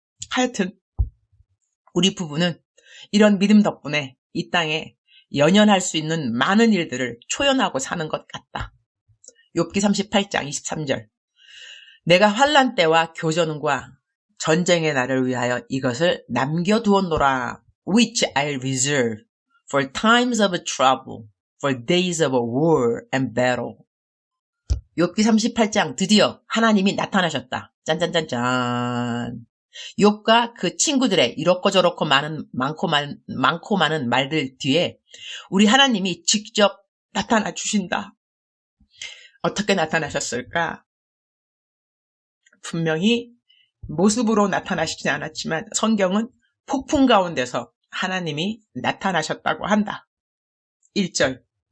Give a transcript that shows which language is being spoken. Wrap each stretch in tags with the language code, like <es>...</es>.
<ko>하여튼 우리 부부는 이런 믿음 덕분에 이 땅에 연연할 수 있는 많은 일들을 초연하고 사는 것 같다. 욥기 38장 23절. 내가 환난 때와 교전과 전쟁의 날을 위하여 이것을 남겨두었노라.</ko> <en>Which I reserve for times of trouble, for days of war and battle.</en> <ko>욥기 38장 드디어 하나님이 나타나셨다. 짠짠짠짠. 욥과 그 친구들의 이렇고 저렇고 많고 많은 말들 뒤에 우리 하나님이 직접 나타나 주신다. 어떻게 나타나셨을까? 분명히 모습으로 나타나시지 않았지만 성경은 폭풍 가운데서 하나님이 나타나셨다고 한다. 1절.</ko>